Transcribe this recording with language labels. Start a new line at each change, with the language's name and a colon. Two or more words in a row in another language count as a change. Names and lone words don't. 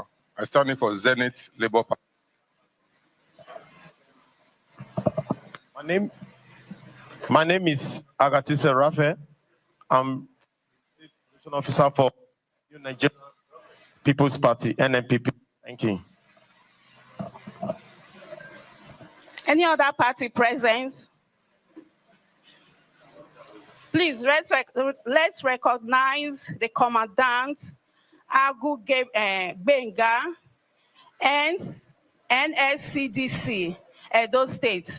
English: I stand in for Zenith Labour Party. My name is Agatise Rafe. I'm state coalition officer for New Nigeria People's Party, NNPP. Thank you. Any other party present? Please, let's recognize the Commandant, Agu Benga, and NSCDC, Edo State.